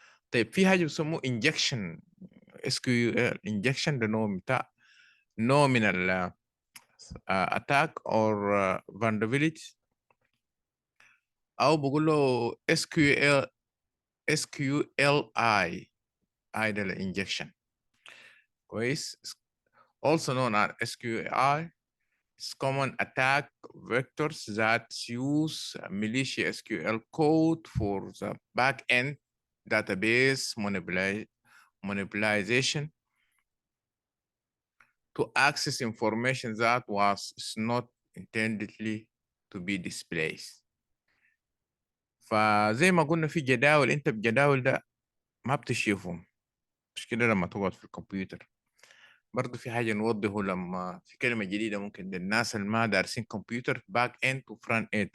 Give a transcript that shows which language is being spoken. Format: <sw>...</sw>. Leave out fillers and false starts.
<ar>طيب في حاجه بيسموه انجكشن، اس كيو ال انجكشن، ده نوع بتاع، نوع من ال</ar> <en>attack or vulnerability،</en> <ar>او بقول له اس كيو ال، اس كيو ال اي، اي ده الانجكشن. كويس.</ar> <en>also known as SQI. It's common attack vectors that use malicious SQL code for the back-end database manipulation to access information that was not intendedly to be displayed.</en> <ar>فزي ما قلنا في جداول، انت بجداول ده ما بتشوفهم، مش كده لما تقعد في الكمبيوتر. برضه في حاجة نوضحه لما في كلمة جديدة ممكن للناس اللي ما دارسين كمبيوتر، باك اند وفرونت اند.</ar>